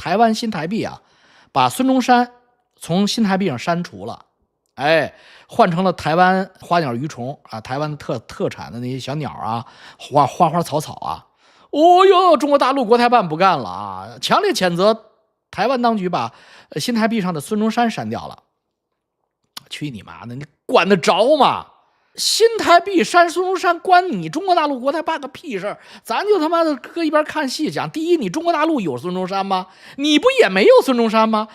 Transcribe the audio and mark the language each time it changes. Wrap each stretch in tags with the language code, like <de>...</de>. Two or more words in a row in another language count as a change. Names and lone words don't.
<zh>台灣新台幣啊，把孫中山從新台幣上刪除了，換成了台灣花鳥魚蟲啊，台灣特產的那些小鳥啊，花花草草啊。哦喲，中國大陸國台辦不幹了啊，強烈谴責台灣當局把新台幣上的孙中山刪掉了。去你媽的，你管得着吗？新台币删孙中山關你中国大陸国台办個屁事兒，咱就他媽的搁一邊看戏講。第一，你中國大陸有孙中山嗎？你不也没有孙中山嗎？</zh>